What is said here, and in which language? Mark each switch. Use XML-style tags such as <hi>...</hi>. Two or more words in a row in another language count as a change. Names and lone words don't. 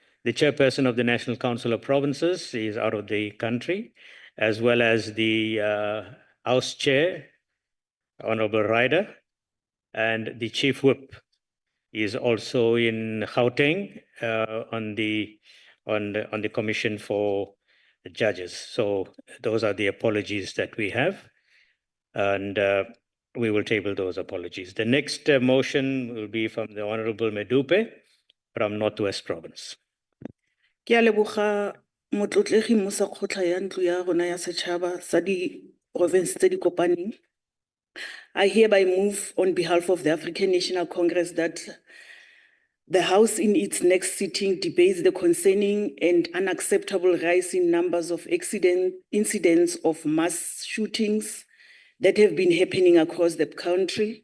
<en>The chairperson of the National Council of Provinces is out of the country, as well as the House Chair, Honorable Ryder, and the Chief Whip is also in Gauteng on the Commission for the Judges. So those are the apologies that we have, and we will table those apologies. The next motion will be from the Honorable Medupe from Northwest Province.</en> <tn>Ke a leboga motlotlegi mo sa kgotla ya ntlo ya rona ya setšhaba sa di-province tse di kopaneng.</tn> <en>I hereby move on behalf of the African National Congress that the House in its next sitting debates the concerning and unacceptable rise in numbers of incidents of mass shootings that have been happening across the country.</en>